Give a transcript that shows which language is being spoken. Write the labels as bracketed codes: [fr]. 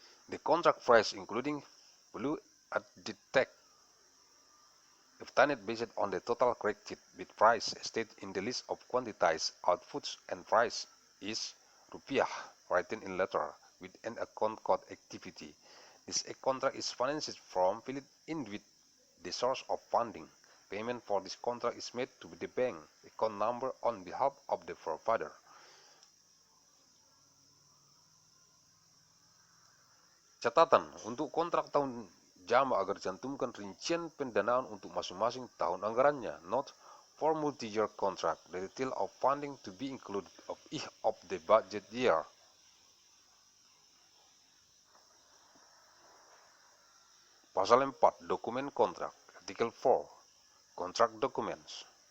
[en] The contract price including value added tax obtained based on the total corrected bid price stated in the list of quantized outputs and price is rupiah, written in letter with an account code activity. This contract is financed from filled in with the source of funding. Payment for this contract is made to the bank account number on behalf of the provider. [id] Catatan, untuk kontrak tahun jama agar dicantumkan rincian pendanaan untuk masing-masing tahun anggarannya. [en] Note, for multi-year contract, the detail of funding to be included of each of the budget year. [id] Pasal 4, dokumen kontrak, Artikel 4, [en] contract documents.